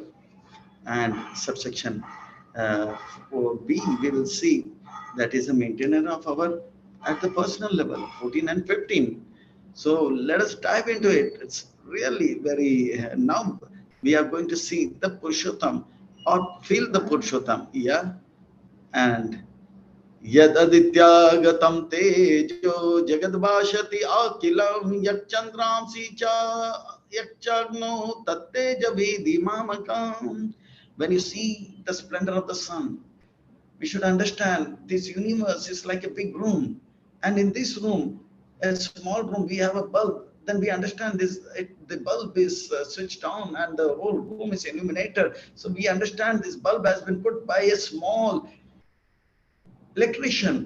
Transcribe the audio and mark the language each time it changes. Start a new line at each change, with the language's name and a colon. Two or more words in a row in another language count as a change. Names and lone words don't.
English: And subsection for B, we will see that is a maintainer of our at the personal level, 14 and 15. So let us dive into it. It's really very, now we are going to see the Purushottam or feel the Purushottam, yeah.
Sanskrit: And Yadaditya tejo jagadvashati akilam yakchandramsi cha yakchagno tatteja vidhimamakam.
English: When you see the splendor of the sun, we should understand this universe is like a big room, and in this room, a small room, we have a bulb. Then we understand the bulb is switched on and the whole room is illuminated. So we understand this bulb has been put by a small electrician.